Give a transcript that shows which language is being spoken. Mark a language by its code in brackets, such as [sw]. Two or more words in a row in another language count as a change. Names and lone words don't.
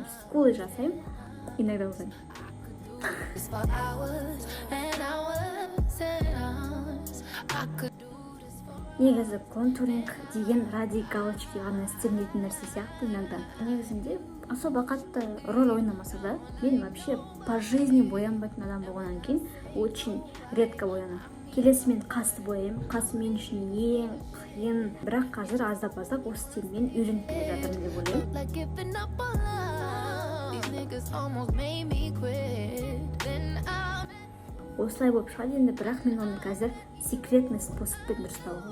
[kk] Скулы жасаймын, иногда ұзаймын. Негізі контуринг деген [ru] ради галочки [kk] ғана істелмейтін нәрсе сияқты иногда. Негізінде особо қатты роль ойнамаса да, мен [ru] вообще по жизни [kk] боянбайтын адам болғаннан кейін [ru] очень редко [kk] боянамын. Келесі мен қасты бояймын. Қас мен үшін ең қиын, бірақ қазір аздап-аздап осы стильмен үйреніп келе жатырмын деп ойлаймын. Осылай болып шығады енді, бірақ мен оны қазір [ru] секретный способпен [kk] дұрыстауға.